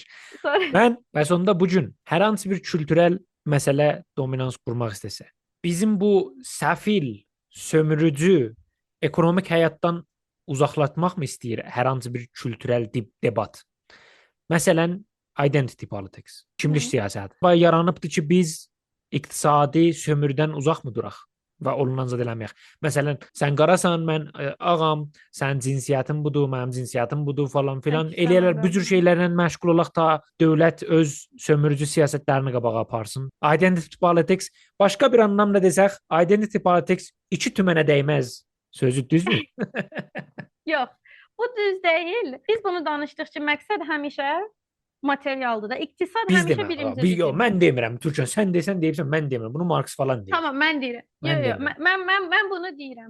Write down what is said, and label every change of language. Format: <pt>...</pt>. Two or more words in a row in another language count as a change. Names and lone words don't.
<az>Bəs onda bu gün hər hansı bir kültürel məsələ dominans qurmaq istəsə, bizim bu səfil, sömürücü ekonomik həyatdan uzaqlatmaq mı istəyir hər hansı bir kültürel debat? Məsələn,</az> <en>identity politics,</en> <az>kimlik siyasəti. Yaranıbdır ki, biz iqtisadi sömürüdən uzaq mı duraq və ondan zad eləməyək? Məsələn, sən qarasan, mən ağam, sənin cinsiyyətin budur, mənim cinsiyyətim budur falan filan. Eləyərlər, bu cür şeylərlə məşğul olaq da dövlət öz sömürücü siyasətlərini qabağa aparsın.</az> <en>Identity politics,</en> <az>başqa bir anlamda desək,</az> <en>identity politics</en> <az>iki tümənə dəyməz. Sözü düzdür? Yox, bu düz deyil. Biz bunu danışdıqca məqsəd həmişə materialdır da. İqtisad Biz həmişə demə. birimizə Yo, düşür. mən demirəm. Türkçə sən desən deyibsən, mən demirəm. Bunu Marks falan deyir. Tamam, mən deyirəm. Mən Yo, yo, demirəm. mən bunu deyirəm.</az>